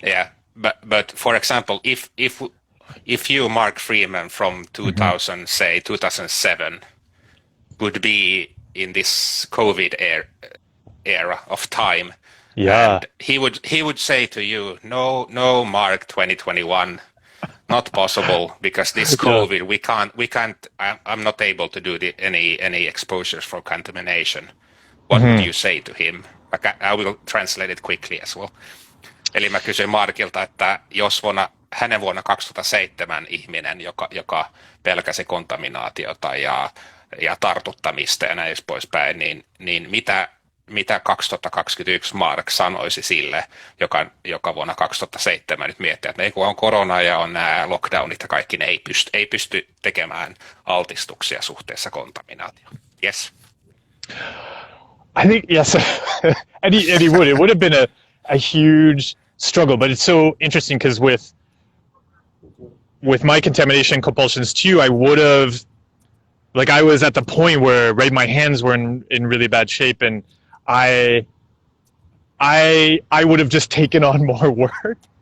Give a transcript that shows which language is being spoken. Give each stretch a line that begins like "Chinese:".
English: Yeah, but for example, if you, Mark Freeman, from 2007, would be in this COVID era of time, and he would say to you, no, Mark, 2021. Not possible because this COVID we can't. I'm not able to do any exposures for contamination. What would you say to him? I will translate it quickly as well.
Finnish: Eli mä kysyin Markilta, että jos hänen vuonna 2007 ihminen, joka pelkäsi kontaminaatiota ja tartuttamista ja näin poispäin, niin mitä 2021 Mark sanoisi sille, joka vuonna 2007 nyt miettii, että kun on korona ja on nämä lockdownit ja kaikki, ne ei pysty tekemään altistuksia suhteessa kontaminaatioon.
English: Yes. I think, yes, and he would. It would have been a huge struggle, but it's so interesting because with my contamination compulsions too, I would have, like I was at the point where my hands were in really bad shape, and I would have just taken on more work.